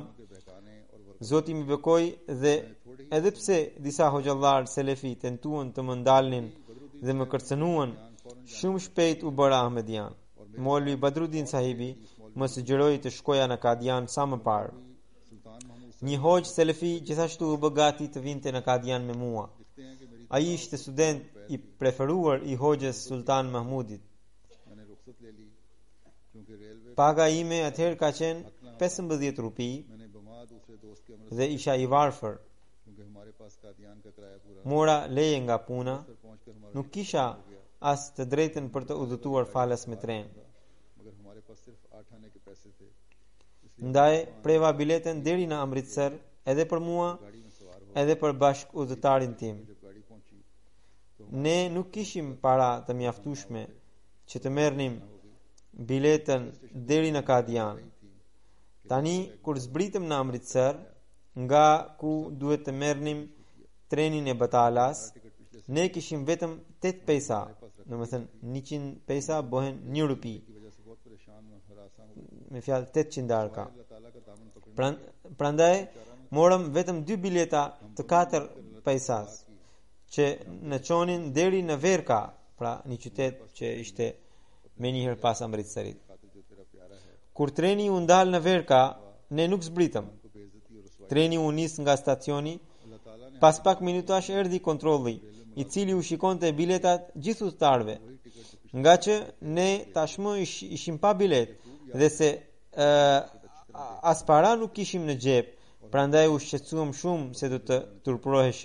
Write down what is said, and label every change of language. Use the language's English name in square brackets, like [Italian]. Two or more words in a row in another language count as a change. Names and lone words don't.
[Albanian] Zoti më bekoi dhe edhe pse disa hoxhallar selefi tentuan të më ndalnin dhe më kërcënuan, shumë shpejt u bëra Ahmedian. Molvi Badruddin sahibi më sugjeroi të shkoja në Kadian sa më parë. Një hoxh selefi gjithashtu u bë gati të vinte në Kadian me mua. Ai ishte student i preferuar i hoxhës Sultan Mahmudit. [Urdu] میں نے رخصت لے لی کیونکہ ریلوے [Albanian] Paga ime atëherë ka qenë 15 rupi [Urdu] میں نے بمع دوسرے دوست کے امرتسر [Albanian] dhe isha i varfër. [Urdu] کیونکہ ہمارے پاس قادیان کا کرایہ پورا [Albanian] Mora leje nga puna, [Urdu] پہنچ کر ہمارا [Albanian] nuk kisha as të drejtën për të udhëtuar falas me tren. [Urdu] مگر ہمارے پاس صرف 8 آنے کے پیسے تھے. [Albanian] Ndaj preva biletën deri në Amritsar edhe për mua, [Urdu] گاڑی میں سوار ہو [Albanian] edhe për bashk udhëtarin tim. [Urdu] جب گاڑی پہنچی [Albanian] Ne nuk kishim para të mjaftueshme që të merrnim biletën deri në Kadian. Tani kur zbritëm në Amritsar, nga ku duhet të merrnim trenin e Batalas, ne kishim vetëm 8 pejsa, domethënë 100 pejsa bëhen 1 rupi, [Urdu] کی وجہ سے بہت پریشان اور ہراساں ہو گئے. [Albanian] me fjalë 800 darka. [Urdu] اللہ تعالیٰ کا دامن پکڑنے [Albanian] Prandaj morëm vetëm 2 bileta të 4 pejsas që në çonin deri në Verka, pra një qytet që ishte me njëherë pas Amritsarit. [Urdu] خاطر جو تیرا پیارا ہے [Albanian] Kur treni u ndal në Verka, ne nuk zbritëm. [Urdu] کو بے عزتی اور رسوائی [Albanian] Treni u nis nga stacioni, [Urdu] اللہ تعالیٰ نے [Albanian] pas pak minutash erdhi kontrolli, i cili u shikonte biletat gjithë udhëtarëve. Nga që ne tashmë ishim pa bilet dhe se as para nuk kishim në xhep, prandaj u shqetësuam shumë se do të turpëroheshim.